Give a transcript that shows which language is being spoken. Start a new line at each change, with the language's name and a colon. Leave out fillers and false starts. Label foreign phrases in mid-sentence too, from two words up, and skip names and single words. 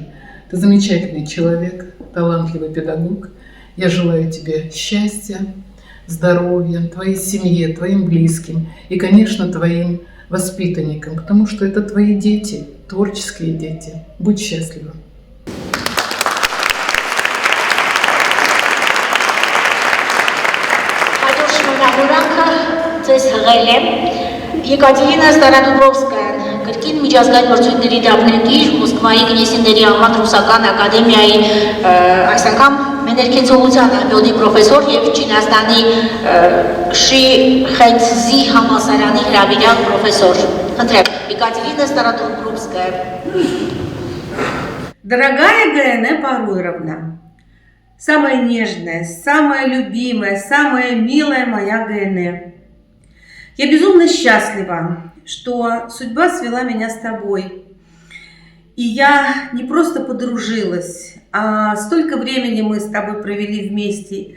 Russian: Ты замечательный человек, талантливый педагог. Я желаю тебе счастья, здоровья, твоей семье, твоим близким и, конечно, твоим воспитанникам, потому что это твои дети, творческие дети. Будь счастлива.
Armenian: Եկատերինա Ստարադուբրովսկայան, կրկին միջազգային մրցույթների դափնեկիր, Մոսկվայի Գնեսիների անվան ռուսական ակադեմիայի այս անգամ մեներկեցողության ամբիոնի պրոֆեսոր և Չինաստանի Շի Խենցզի համալսարանի հրավիրյալ պրոֆեսոր։ Խնդրեմ, Եկատերինա Ստարադուբրովսկая.
Russian: Дорогая ГНЭ Паруйровна, самая нежная, самая любимая, самая милая моя ГНЭ. Я безумно счастлива, что судьба свела меня с тобой. И я не просто подружилась, а столько времени мы с тобой провели вместе.